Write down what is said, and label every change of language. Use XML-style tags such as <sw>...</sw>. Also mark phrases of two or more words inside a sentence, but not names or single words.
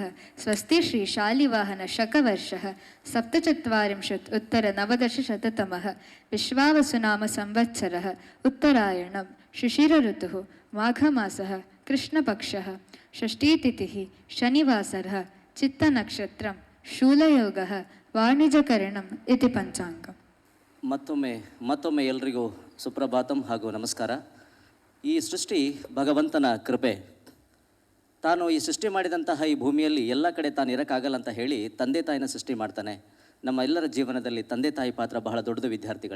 <sa>स्वस्ति श्री शालिवाहन शकवर्षः 47 विश्वावसुनाम संवत्सरः उत्तरायणं शिशिर ऋतुः माघमासः कृष्णपक्षः षष्ठीतिथिः शनिवासरः चित्तनक्षत्रं शूलयोगः वाणिज्यकरणम् इति पंचांगम.</sa> <kn>ಮತ್ತೊಮ್ಮೆ ಎಲ್ರಿಗೂ ಸುಪ್ರಭಾತಂ ಹಾಗೂ ನಮಸ್ಕಾರ. ಈ ಸೃಷ್ಟಿ ಭಗವಂತನ ಕೃಪೆ. ತಾನು ಈ ಸೃಷ್ಟಿ ಮಾಡಿದಂತಹ ಈ ಭೂಮಿಯಲ್ಲಿ ಎಲ್ಲ ಕಡೆ ತಾನು ಇರೋಕ್ಕಾಗಲ್ಲ ಅಂತ ಹೇಳಿ ತಂದೆ ತಾಯಿನ ಸೃಷ್ಟಿ ಮಾಡ್ತಾನೆ. ನಮ್ಮ ಎಲ್ಲರ ಜೀವನದಲ್ಲಿ ತಂದೆ ತಾಯಿ ಪಾತ್ರ ಬಹಳ ದೊಡ್ಡದು ವಿದ್ಯಾರ್ಥಿಗಳೇ.</kn>